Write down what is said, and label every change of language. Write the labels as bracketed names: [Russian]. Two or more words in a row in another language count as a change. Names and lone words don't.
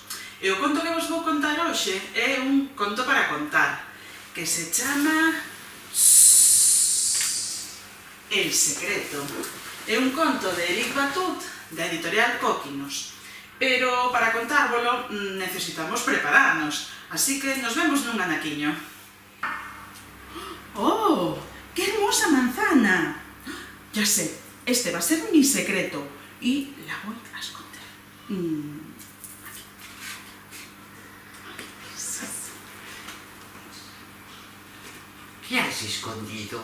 [Galician] E o conto que vos vou contar hoxe é un conto para contar, que se chama El secreto. É un conto de Eric Batut, da editorial Cóquinos. Pero para contárvolo necesitamos prepararnos, así que nos vemos nun anaquiño. ¡Oh! [Spanish] ¡Qué hermosa manzana! Ya sé, este va a ser mi secreto y la voy a esconder. Aquí. ¿Qué has escondido?